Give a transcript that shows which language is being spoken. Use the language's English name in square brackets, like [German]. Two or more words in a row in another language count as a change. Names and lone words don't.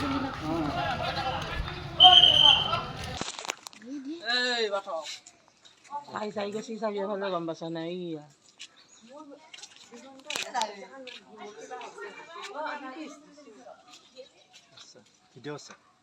[Assamese] চাই গেছি চাবি হলে গম পাইছা নাই ভিডিও আছে